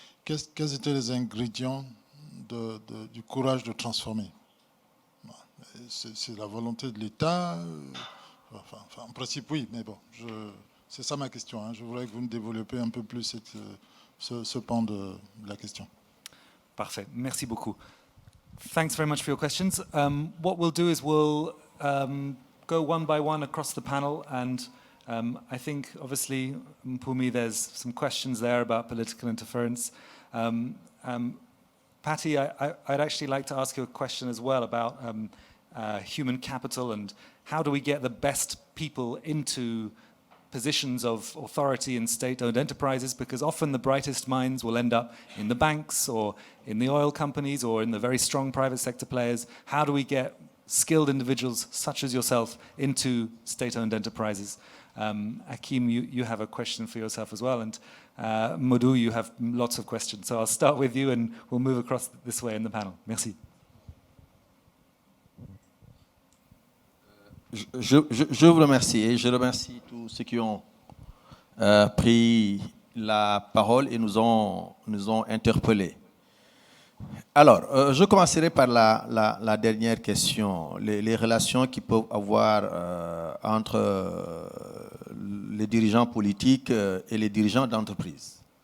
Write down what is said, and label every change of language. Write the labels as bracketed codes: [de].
[fr] Quels étaient les ingrédients du courage de transformer? C'est la volonté de l'État, enfin, en principe oui, mais bon, c'est ça ma question. Hein. Je voudrais que vous me développiez un peu plus ce pan de la question. Parfait, merci beaucoup. [en] Thanks very much for your questions. What we'll do is we'll go one by one across the panel, and I think, obviously, Mpumi, there's some questions there about political interference. Patty, I'd actually like to ask you a question as well about human capital and how do we get the best people into positions of authority in state-owned enterprises, because often the brightest minds will end up in the banks or in the oil companies or in the very strong private sector players. How do we get skilled individuals such as yourself into state-owned enterprises? Hakim, you have a question for yourself as well, and Modou, you have lots of questions. So I'll start with you and we'll move across this way in the panel. [fr] Merci. Je vous remercie et je remercie tous ceux qui ont pris la parole et nous ont interpellés. Alors, je commencerai par la dernière question, les relations qui peuvent avoir entre les dirigeants politiques et les dirigeants d'entreprise.